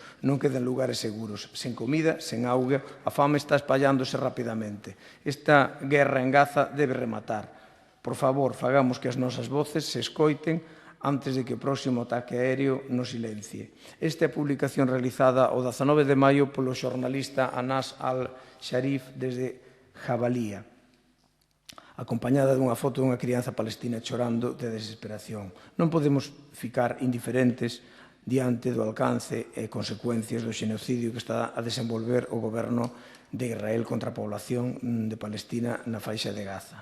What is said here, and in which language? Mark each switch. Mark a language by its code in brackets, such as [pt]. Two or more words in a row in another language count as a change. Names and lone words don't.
[gl] Non quedan lugares seguros. Sen comida, sen auga, a fame está espallándose rapidamente. Esta guerra en Gaza debe rematar. Por favor, fagamos que as nosas voces se escoiten antes de que o próximo ataque aéreo nos silencie. Esta é a publicación realizada o 19 de maio polo xornalista Anas al-Sharif desde Jabalía, acompañada dunha foto dunha crianza palestina chorando de desesperación. Non podemos ficar indiferentes diante do alcance e consecuencias do xenocidio que está a desenvolver o goberno de Israel contra a población de Palestina na faixa de Gaza.